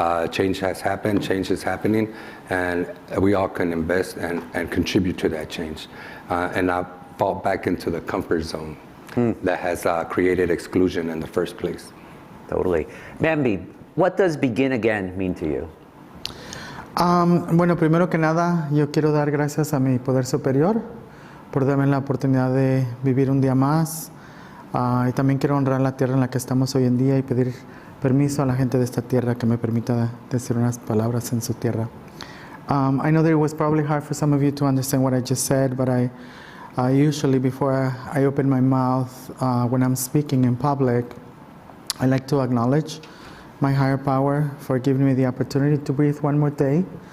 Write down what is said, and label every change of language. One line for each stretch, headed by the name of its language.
English: Change has happened, change is happening, and we all can invest and contribute to that change and not fall back into the comfort zone that has created exclusion in the first place. Totally. Bamby, what does begin again mean to you?
Spanish: Bueno, primero que nada, yo quiero dar gracias a mi poder superior por darme la oportunidad de vivir un día más. Y también quiero honrar la tierra en la que estamos hoy en día y pedir permiso a la gente de esta tierra que me permita decir unas palabras en su tierra.
English: I know that it was probably hard for some of you to understand what I just said, but I usually, before I open my mouth when I'm speaking in public, I like to acknowledge my higher power for giving me the opportunity to breathe one more day.